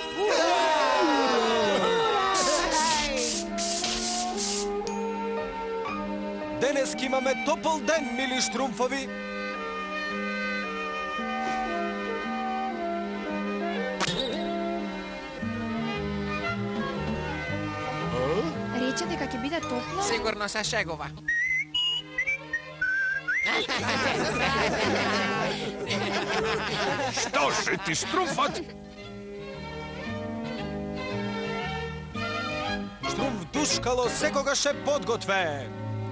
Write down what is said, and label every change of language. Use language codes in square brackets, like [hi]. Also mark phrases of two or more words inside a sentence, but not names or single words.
[mk] Deneski imame topol den, mili štrumfovi. Reče дека ќе биде топло? Sigurno se šegova. Što si ti štrumfat? Štrumf Duškalo sekogаше podgotven.